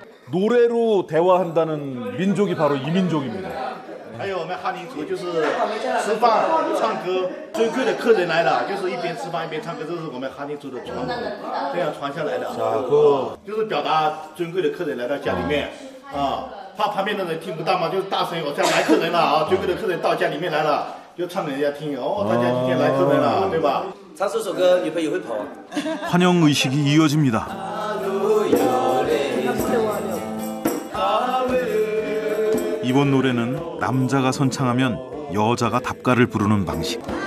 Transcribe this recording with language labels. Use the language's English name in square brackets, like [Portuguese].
[Korean] 노래로 대화한다는 민족이 바로 이民族입니다. [Chinese] 还有我们哈宁族就是吃饭唱歌，尊贵的客人来了，就是一边吃饭一边唱歌，这是我们哈宁族的传统，这样传下来的。就是表达尊贵的客人来到家里面啊，怕旁边的人听不到嘛，就大声我这样来客人了啊，尊贵的客人到家里面来了，就唱给人家听哦，大家今天来客人了，对吧？唱这首歌，女朋友会跑啊。 [Korean] 환영 의식이 이어집니다. 이번 노래는 남자가 선창하면 여자가 답가를 부르는 방식.